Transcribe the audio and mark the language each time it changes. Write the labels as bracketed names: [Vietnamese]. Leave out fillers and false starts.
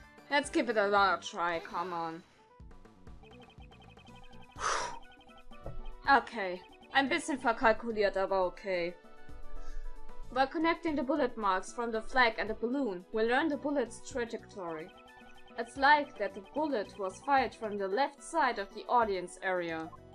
[English] Let's give it another try, come on. [German] Okay, ein bisschen verkalkuliert, aber okay. [English] By connecting the bullet marks from the flag and the balloon, we learn the bullet's trajectory. It's like that the bullet was fired from the left side of the audience area.